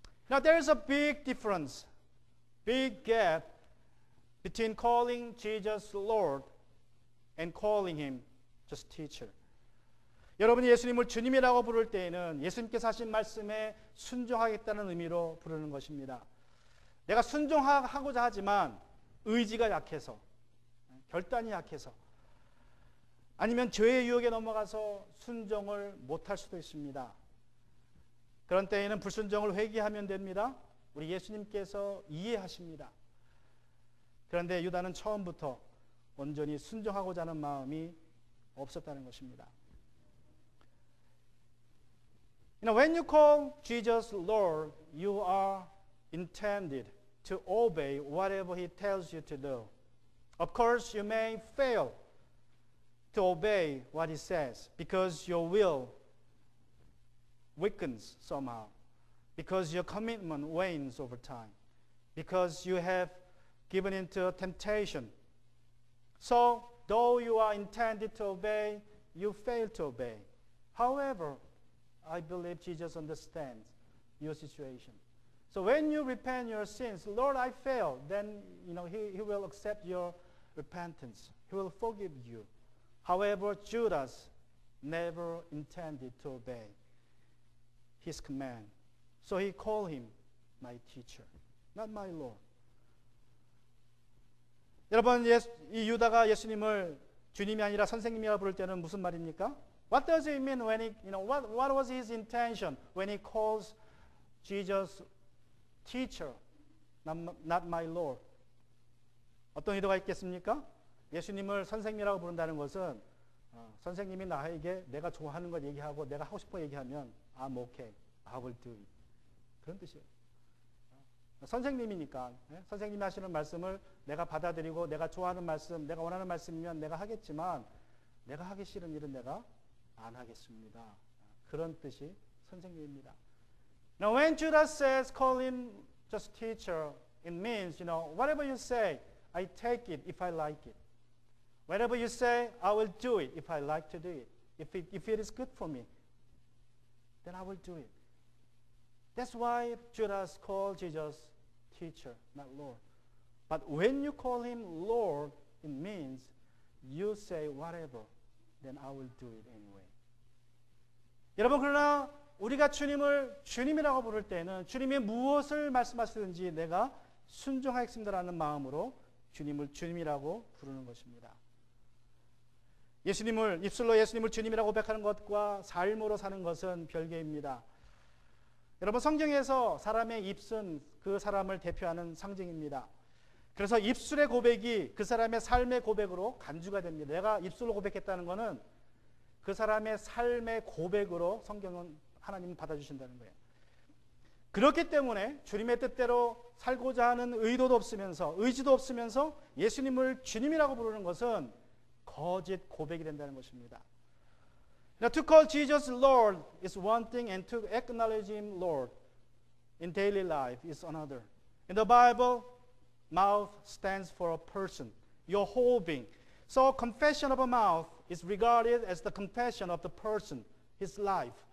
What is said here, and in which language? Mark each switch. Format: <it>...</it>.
<en>Now there is a big difference, big gap between calling Jesus Lord and calling him just teacher.</en> <ko>여러분이 예수님을 주님이라고 부를 때에는 예수님께서 하신 말씀에 순종하겠다는 의미로 부르는 것입니다. 내가 순종하고자 하지만 의지가 약해서, 결단이 약해서, 아니면 죄의 유혹에 넘어가서 순종을 못할 수도 있습니다. 그런 때에는 불순종을 회개하면 됩니다. 우리 예수님께서 이해하십니다. 그런데 유다는 처음부터 온전히 순종하고자 하는 마음이 없었다는 것입니다.</ko> <en>When you call Jesus Lord, you are intended to obey whatever he tells you to do. Of course, you may fail to obey what he says because your will weakens somehow, because your commitment wanes over time, because you have given into temptation. So, though you are intended to obey, you fail to obey. However, I believe Jesus understands your situation. So when you repent your sins, Lord, I failed, then he will accept your repentance. He will forgive you. However, Judas never intended to obey his command. So he called him my teacher, not my Lord.</en> <ko>여러분, 이 유다가 예수님을 주님이 아니라 선생님이라 부를 때는 무슨 말입니까?</ko> <en>What does it mean when what was his intention when he calls Jesus teacher, not my Lord?</en> <ko>어떤 의도가 있겠습니까? 예수님을 선생님이라고 부른다는 것은 선생님이 나에게 내가 좋아하는 걸 얘기하고 내가 하고 싶은 거 얘기하면</ko> <en>I'm okay, I will do it.</en> <ko>그런 뜻이에요. 선생님이니까 선생님이 하시는 말씀을 내가 받아들이고 내가 좋아하는 말씀, 내가 원하는 말씀이면 내가 하겠지만 내가 하기 싫은 일은 내가 안 하겠습니다. 그런 뜻이 선생님입니다.</ko> <en>Now when Judas says call him just teacher, it means, whatever you say, I take it if I like it. Whatever you say, I will do it if I like to do it. If it is good for me, then I will do it. That's why Judas called Jesus teacher, not Lord. But when you call him Lord, it means you say whatever, then I will do it anyway.</en> <ko>여러분, 그러나 우리가 주님을 주님이라고 부를 때는 주님이 무엇을 말씀하시든지 내가 순종하겠습니다라는 마음으로 주님을 주님이라고 부르는 것입니다. 입술로 예수님을 주님이라고 고백하는 것과 삶으로 사는 것은 별개입니다. 여러분, 성경에서 사람의 입은 그 사람을 대표하는 상징입니다. 그래서 입술의 고백이 그 사람의 삶의 고백으로 간주가 됩니다. 내가 입술로 고백했다는 것은 그 사람의 삶의 고백으로 성경은 하나님은 받아주신다는 거예요. 그렇기 때문에 주님의 뜻대로 살고자 하는 의도도 없으면서 의지도 없으면서 예수님을 주님이라고 부르는 것은 거짓 고백이 된다는 것입니다.</ko> <en>Now, to call Jesus Lord is one thing, and to acknowledge Him Lord in daily life is another. In the Bible, mouth stands for a person, your whole being. So, confession of a mouth is regarded as the confession of the person, his life.</en>